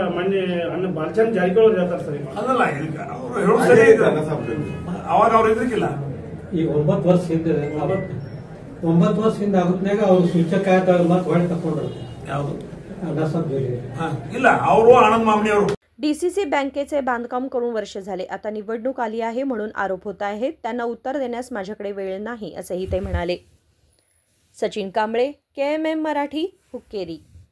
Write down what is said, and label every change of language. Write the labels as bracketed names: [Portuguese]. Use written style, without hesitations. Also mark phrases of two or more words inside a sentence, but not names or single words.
[Kannada] ಮೊನ್ನೆ ಅಣ್ಣ ಬಾಲಚಂದ್ ಜಾರಕಿಹೊಳಿ ಹೇಳ್ತಾರೆ ಸರ್. ಅದಲ್ಲ, ಅವರು ಹೇಳೋದು ಸರಿ ಇದೆ. ಅವಾಗ ಅವ್ರು ಇದ್ರಿಕಿಲ್ಲ. ಈಗ 9 ವರ್ಷ ಹಿಂದೆ 9 ವರ್ಷ ಹಿಂದೆ ಆಗುತ್ನಾಗ ಅವ್ರು ಸೂಚಕ ಆದಾಗ ಮತ್ತೆ ಹೊಳೆ ತಕೊಂಡ್ರು. ಯಾವುದು ಅಣ್ಣ ಸಾಹೇಬ್ ಜಿಲ್ಲೆ ಇಲ್ಲ, ಅವರು ಆನಂದ್ ಮಾಮನಿ ಅವರು. [Marathi] डीसीसी बँकेचे बांधकाम करून वर्ष झाले, आता निवडणूक आली आहे म्हणून आरोप होत आहेत. त्यांना उत्तर देण्यास माझ्याकडे वेळ नाही असेही ते म्हणाले. सचिन कांबळे, KMM मराठी, हुक्केरी.